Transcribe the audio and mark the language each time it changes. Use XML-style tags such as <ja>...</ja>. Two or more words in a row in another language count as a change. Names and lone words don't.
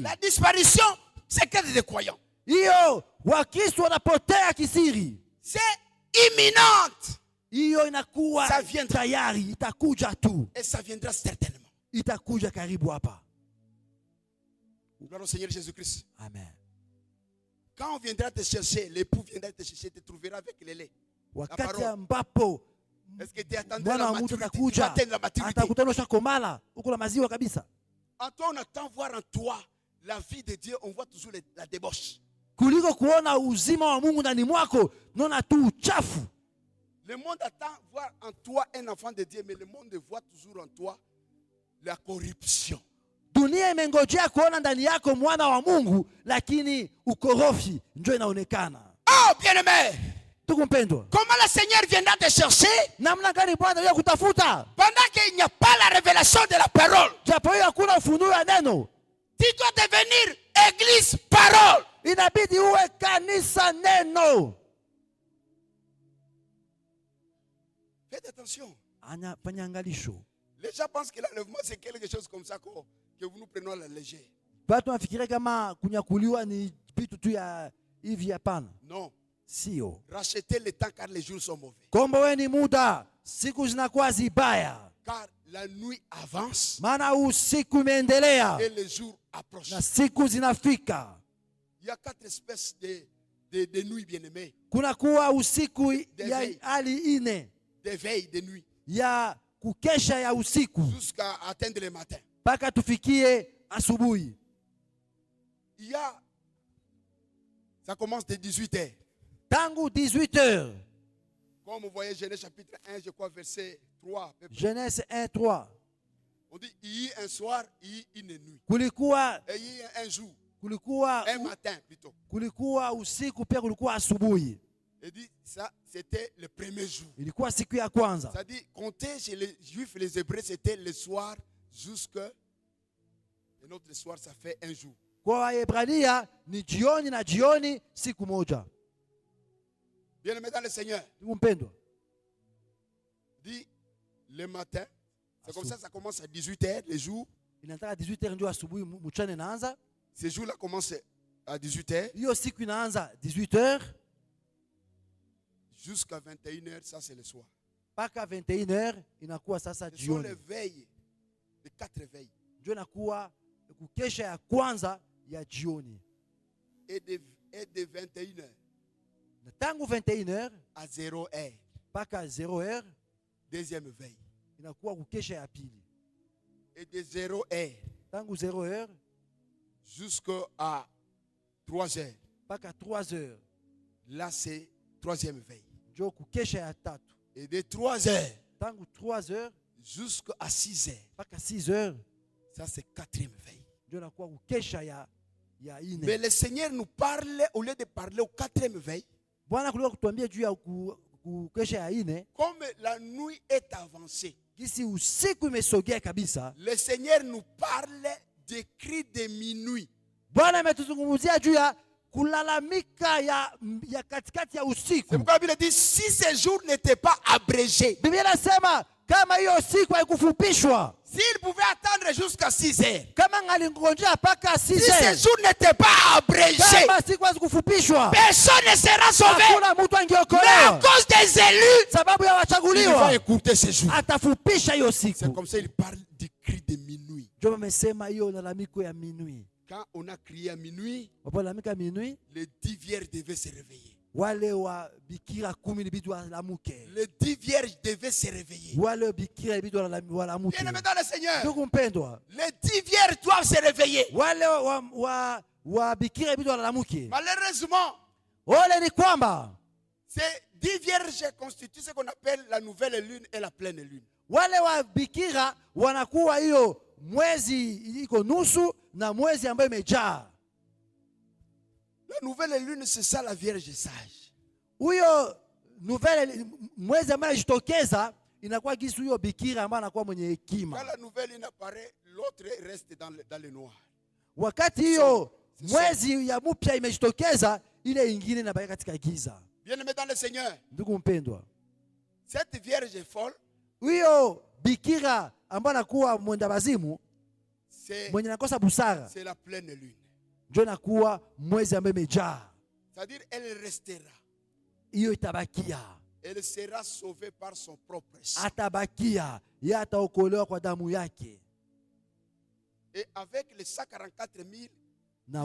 <fr>La disparition secrète des croyants.</fr> <sw>Hiyo Wakristo wanapotea kisiri.</sw> <fr>C'est imminente.</fr> <sw>Hiyo inakuwa tayari, itakuja tu.</sw> <fr>Et ça viendra certainement.</fr> <sw>Itakuja karibu hapa.</sw> <fr>Gloire au Seigneur Jésus-Christ. Amen. Quand on viendra te chercher, l'époux viendra te chercher, te trouvera avec le lait.</fr> <sw>Wakati ambapo</sw> <fr>est-ce que tu attendais la maturité?</fr> <sw>Atakutana ushakomala, uko na maziwa kabisa.</sw> <fr>En toi, on attend voir en toi la vie de Dieu, on voit toujours la débauche.</fr> <sw>Kuliko kuona uzima wa Mungu ndani mwako, naona tu uchafu.</sw> <fr>Le monde attend voir en toi un enfant de Dieu, mais le monde voit toujours en toi la corruption.</fr> <sw>Dunia imengojea kuona ndani yako mwana wa Mungu, lakini ukorofi ndio inaonekana.</sw> <fr>Oh, bien-aimé,</fr> <sw>Ndugu mpendwa,</sw> <fr>comment le Seigneur viendra te chercher</fr> <sw>namna gani Bwana yeye kutafuta</sw> <fr>pendant qu'il n'y a pas la révélation de la parole?</fr> <sw>japo hiyo hakuna ufunuo wa neno?</sw> <fr>Tu dois devenir église parole.</fr> <sw>Inabidi uwe kanisa neno.</sw> <fr>Faites attention.</fr> <sw>Fanya angalisho.</sw> <fr>Les gens pensent que l'enlèvement c'est quelque chose comme ça que vous nous prenons à la légère.</fr> <sw>Watu wanafikiria kama kunyakuliwa ni vitu tu ya hivi, hapana.</sw> <fr>Non.</fr> <sw>Sio.</sw> <fr>Rachetez le temps car les jours sont mauvais.</fr> <sw>Komboeni muda, siku zinakuwa zibaya.</sw> <fr>Car la nuit avance</fr> <sw>Maana usiku imeendelea</sw> <fr>et les jours approchent.</fr> <sw>na siku zinafika.</sw> <fr>Il y a 4 espèces de nuits bien-aimées.</fr> <sw>Kuna kuwa usiku ya</sw> <fr>veilles.</fr> <sw>hali ine</sw> <fr>Des veilles de nuit</fr> <sw>ya kukesha ya usiku</sw> <fr>jusqu'à atteindre le matin.</fr> <sw>mpaka tufikie asubuhi.</sw> <fr>Il y a, ça commence de 18h.</fr> <sw>Tangu 18h.</sw> <fr>Comme vous voyez Genèse chapitre 1, je crois verset 3. à peu près. Genèse 1:3. On dit il y a un soir, il y a une nuit.</fr> <sw>Kulikuwa</sw> <fr>Et il y a un jour, un matin plutôt.</fr> <sw>kulikuwa usiku pia kulikuwa asubuhi.</sw> <fr>Il dit ça, c'était le premier jour.</fr> <sw>Ilikuwa siku ya kwanza.</sw> <fr>Ça dit, compter chez les Juifs et les Hébreux, c'était le soir jusqu'à. Et notre soir, ça fait un jour.</fr> <sw>Kwa Waebrania ni jioni na jioni siku moja.</sw> <fr>Bien-aimé dans le Seigneur,</fr> <sw>Ndugu mpendwa,</sw> <fr>dit le matin, c'est comme ça commence à 18h, les jours.</fr> <sw>inataka 18h ndio asubuhi mchana inaanza.</sw> <fr>Ces jours-là commencent à 18h.</fr> <sw>Hiyo siku inaanza 18h</sw> <fr>Jusqu'à 21h, ça c'est le soir.</fr> <sw>mpaka 21h inakuwa sasa</sw> <fr>Ce sont les</fr> <sw>jioni.</sw> <fr>veilles, les 4 veilles.</fr> <sw>Ndio inakuwa kukesha ya kwanza ya jioni.</sw> <fr>Et de 21h</fr> <sw>Na tangu 21h</sw> <fr>à 0h,</fr> <sw>mpaka 0h</sw> <fr>deuxième veille.</fr> <sw>inakuwa kukesha ya pili.</sw> <fr>Et de 0h</fr> <sw>Tangu 0h</sw> <fr>jusqu'à 3h,</fr> <sw>mpaka 3h</sw> <fr>là c'est troisième veille.</fr> <sw>ndio kukesha ya tatu.</sw> <fr>Et de 3h</fr> <sw>Tangu 3h</sw> <fr>jusqu'à 6h,</fr> <sw>mpaka 6h</sw> <fr>ça c'est quatrième veille.</fr> <sw>ndio inakuwa kukesha ya ine.</sw> <fr>Mais le Seigneur nous parle, au lieu de parler au quatrième veille,</fr> <sw>Bwana kuliko kutuambia juu ya kukesha ya ine,</sw> <fr>comme la nuit est avancée,</fr> <sw>kisi usiku imesogea kabisa,</sw> <fr>le Seigneur nous parle des cris de minuit.</fr> <sw>Bwana ametuzungumzia juu ya kulalamika ya katikati ya</sw> <fr>C'est</fr> <sw>usiku.</sw> <fr>pourquoi la Bible dit, si ces jours n'étaient pas abrégés,</fr> <sw>Biblia inasema kama hiyo siku haikufupishwa,</sw> <fr>s'il pouvait attendre jusqu'à 6h,</fr> <sw>kama ngalingojea mpaka</sw> <fr>si ces</fr> <sw>6h,</sw> <fr>jours n'étaient pas abrégés,</fr> <sw>kama siku hazikufupishwa,</sw> <fr>personne ne sera sauvé.</fr> <sw>hakuna mtu</sw> <fr>Mais à</fr> <sw>angeokolewa.</sw> <fr>cause des élus,</fr> <sw>Sababu ya</sw> <fr>il va</fr> <sw>wachaguliwa</sw> <fr>écouter ces jours.</fr> <sw>atafupisha hiyo</sw> <fr>C'est</fr> <sw>siku.</sw> <fr>comme ça il parle du cri de minuit.</fr> <sw>Ndio amesema hiyo lalamiko ya minui.</sw> <fr>Quand on a crié à minuit,</fr> <sw>Wapolalamika minui,</sw> <fr>les 10 vierges devaient se réveiller.</fr> <sw>wale wa bikira 10 ilibidi walamuke.</sw> <fr>Les 10 vierges devaient se réveiller.</fr> <sw>Wale bikira ilibidi walamuke.</sw> <fr>Bien-aimé dans le Seigneur,</fr> <sw>Ndugu mpendwa,</sw> <fr>les 10 vierges doivent se réveiller.</fr> <sw>wale wa bikira ilibidi walamuke.</sw> <fr>Malheureusement,</fr> <sw>Ole ni kwamba</sw> <fr>ces 10 vierges constituent ce qu'on appelle la nouvelle lune et la pleine lune.</fr> <sw>wale wa bikira wanakuwa hiyo mwezi iko nusu na mwezi ambayo imejaa.</sw> <fr>La nouvelle lune, c'est ça la vierge sage.</fr> <sw>Huyo nouvelle mwezi ambayo inajitokeza inakuwa kisu hiyo bikira ambayo anakuwa mwenye</sw> <fr>Quand</fr> <sw>hekima.</sw> <fr>la nouvelle lune apparaît, l'autre reste dans le noir.</fr> <sw>Wakati hiyo mwezi ya mpya imejitokeza, ile ingine inabaki katika giza.</sw> <fr>Bien-aimé dans le Seigneur,</fr> <sw>Ndugu mpendwa,</sw> <fr>cette vierge folle,</fr> <sw>huyo bikira ambaye anakuwa mwenda bazimu, mwenye nakosa busara,</sw> <fr>c'est la pleine lune.</fr> <sw>ndio nakuwa mwezi ambaye imejaa.</sw> <fr>C'est-à-dire, elle restera.</fr> <sw>Hiyo itabakia,</sw> <fr>Elle sera sauvée par son propre sang.</fr> <sw>atabakia, yeye ataokolewa kwa damu yake.</sw> <fr>Et avec les 144 000 qui</fr> <sw>Na</sw>